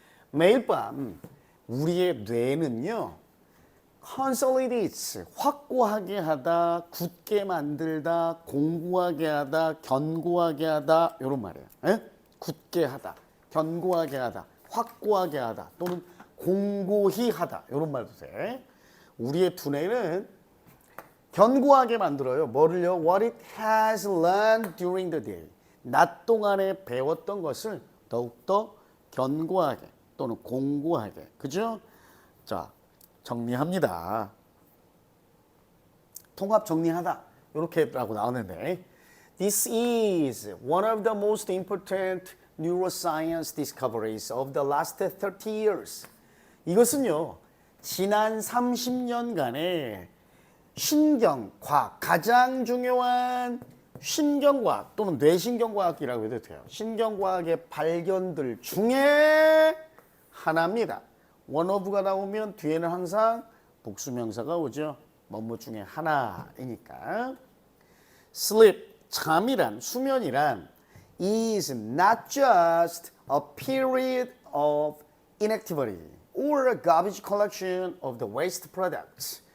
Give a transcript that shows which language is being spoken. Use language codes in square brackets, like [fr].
[ko] 매일 밤 우리의 뇌는요, consolidates, 확고하게 하다, 굳게 만들다, 공고하게 하다, 견고하게 하다, 이런 말이에요. 에? 굳게 하다, 견고하게 하다, 확고하게 하다, 또는 공고히 하다, 이런 말도 돼. 우리의 두뇌는 견고하게 만들어요. 뭐를요? [en] What it has learned during the day. [ko] 낮 동안에 배웠던 것을 더욱더 견고하게 또는 공고하게. 그죠? 자, 정리합니다. 통합 정리하다. 이렇게라고 나오는데 [en] This is one of the most important neuroscience discoveries of the last 30 years. [ko] 이것은요, 지난 30년간의 신경과학, 가장 중요한 신경과학 또는 뇌신경과학이라고 해도 돼요. 신경과학의 발견들 중에 하나입니다. one of가 나오면 뒤에는 항상 복수명사가 오죠. 뭐뭐 중에 하나이니까. [en] Sleep, [ko] 잠이란, 수면이란 [en] is not just a period of inactivity or a garbage collection of the waste products.